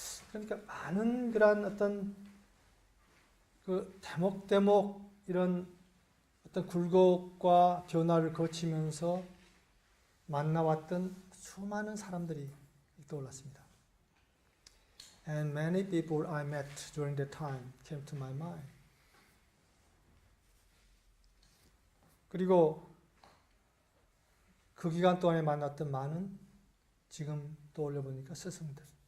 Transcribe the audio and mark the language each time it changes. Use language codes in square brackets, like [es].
[ko] 그러니까 많은 그런 어떤 그 대목 이런 어떤 굴곡과 변화를 거치면서 만나왔던 수많은 사람들이 떠올랐습니다. [en] And many people I met during that time came to my mind. [ko] 그리고 그 기간 동안에 만났던 많은 지금 떠올려 보니까 스승들.